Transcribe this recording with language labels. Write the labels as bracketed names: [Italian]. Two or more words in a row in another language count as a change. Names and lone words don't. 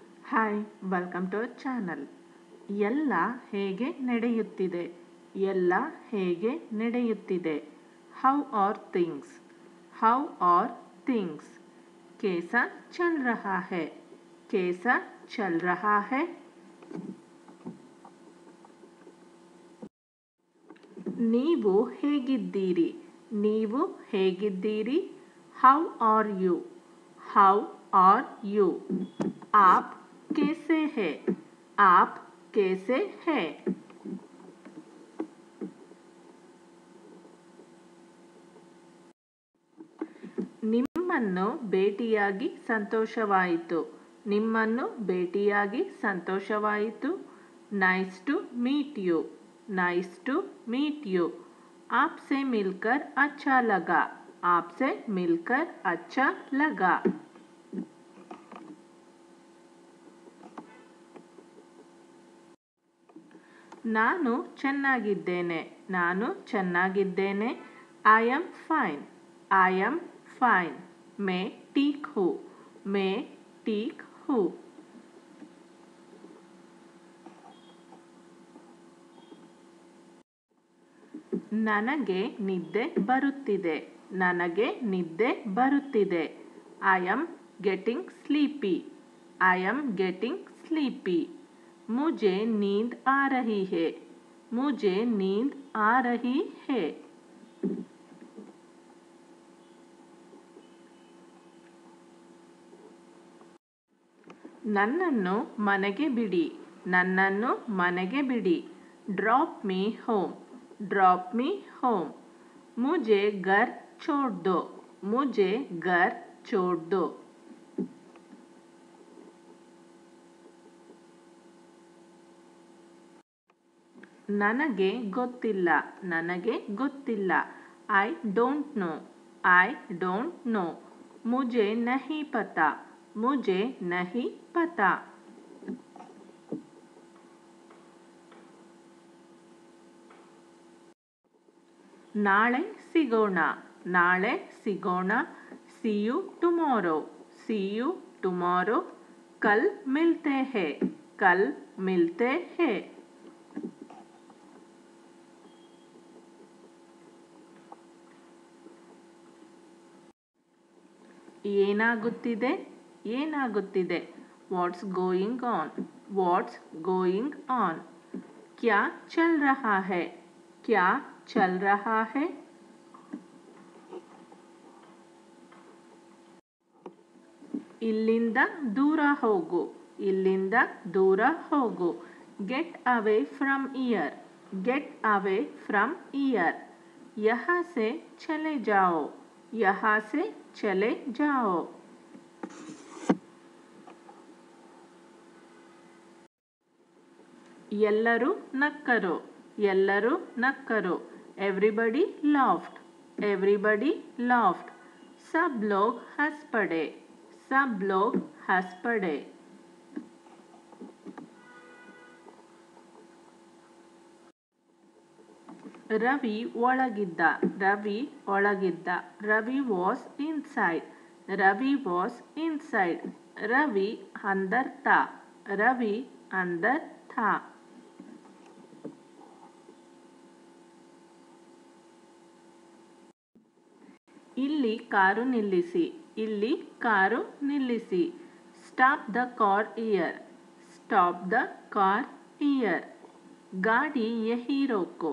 [English] Hi welcome to our channel. [Kannada] ಎಲ್ಲ ಹೇಗೆ ನಡೆಯುತ್ತಿದೆ? ಎಲ್ಲ ಹೇಗೆ ನಡೆಯುತ್ತಿದೆ? [English] How are things? How are things? [Hindi] कैसा चल रहा है? कैसा चल रहा है? [Kannada] ನೀವು ಹೇಗಿದ್ದೀರಿ? ನೀವು ಹೇಗಿದ್ದೀರಿ? [English] How are you? How are you? [Hindi] आप कैसे हैं? आप कैसे हैं? [Kannada] ನಿಮ್ಮನ್ನು ಭೇಟಿಯಾಗಿ ಸಂತೋಷವಾಯಿತು. ನಿಮ್ಮನ್ನು ಭೇಟಿಯಾಗಿ ಸಂತೋಷವಾಯಿತು. [English] Nice to meet you. Nice to meet you. [Hindi] आपसे मिलकर अच्छा लगा. आपसे मिलकर अच्छा लगा. [Kannada] ನಾನು ಚೆನ್ನಾಗಿದ್ದೇನೆ. ನಾನು ಚೆನ್ನಾಗಿದ್ದೇನೆ. [English] I am fine. I am fine. [Hindi] मैं ठीक हूँ. मैं ठीक हूँ. [Kannada] ನನಗೆ ನಿದ್ದೆ ಬರುತ್ತಿದೆ. ನನಗೆ ನಿದ್ದೆ ಬರುತ್ತಿದೆ. [English] I am getting sleepy. I am getting sleepy. [Hindi] मुझे नींद आ रही है. मुझे नींद आ रही है. [Kannada] ನನ್ನನ್ನು ಮನೆಗೆ ಬಿಡಿ. ನನ್ನನ್ನು ಮನೆಗೆ ಬಿಡಿ. [English] Drop me home. Drop me home. [Hindi] मुझे घर छोड़ दो. मुझे घर छोड़ दो. [Kannada] ನನಗೆ ಗೊತ್ತಿಲ್ಲ. ನನಗೆ ಗೊತ್ತಿಲ್ಲ. [English] I don't know. I don't know. [Hindi] मुझे नहीं पता. मुझे नहीं पता. [Kannada] ನಾಳೆ ಸಿಗೋಣ. ನಾಳೆ ಸಿಗೋಣ. [English] See you tomorrow. See you tomorrow. [Hindi] कल मिलते हैं. कल मिलते हैं. [Kannada] ಏನಾಗುತ್ತಿದೆ? ಏನಾಗುತ್ತಿದೆ? [English] What's going on. What's going on. [Hindi] क्या चल रहा है? क्या चल रहा है? [Kannada] ಇಲ್ಲಿಂದ ದೂರ ಹೋಗು. ಇಲ್ಲಿಂದ ದೂರ ಹೋಗು. [English] Get away from ear. Get away from ear. [Hindi] यहाँ से चले जाओ. यहाँ से चले जाओ. [Kannada] ಎಲ್ಲರೂ ನಕ್ಕರು. ಎಲ್ಲರೂ ನಕ್ಕರು. [English] Everybody laughed. Everybody laughed. [Hindi] सब लोग हंस पड़े. सब लोग हंस पड़े. [Kannada] ರವಿ ಒಳಗಿದ್ದ. ರವಿ ಒಳಗಿದ್ದ. [English] Ravi was inside. Ravi was inside. [Hindi] रवि अंदर था. रवि अंदर था. [Kannada] ಇಲ್ಲಿ ಕಾರು ನಿಲ್ಲಿಸಿ. ಇಲ್ಲಿ ಕಾರು ನಿಲ್ಲಿಸಿ. [English] Stop the car here. Stop the car here. [Hindi] गाड़ी यहीं रोको.